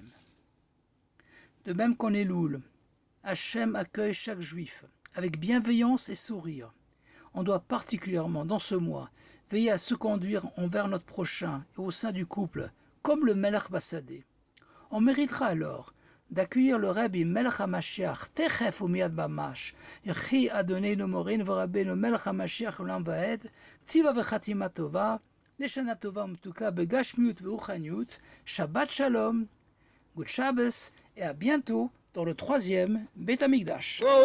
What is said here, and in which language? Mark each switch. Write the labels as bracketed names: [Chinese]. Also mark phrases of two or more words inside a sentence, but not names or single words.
[French] De même qu'en Elul, Hachem accueille chaque juif avec bienveillance et sourire. On doit particulièrement, dans ce mois, veiller à se conduire envers notre prochain et au sein du couple, comme le [Hebrew] מלך בשדה. [French] On méritera alors d'accueillir le [Hebrew] רבי מלך המשיח, תיכף ומיד ממש, יחי אדוננו מורנו ורבנו מלך המשיח לעולם ועד, כתיבה וחתימה טובה, לשנה טובה ומתוקה בגשמיות וברוחניות, שבת שלום, [English] Good Shabbos, [French] et à bientôt dans le 3e [Hebrew] בית המקדש.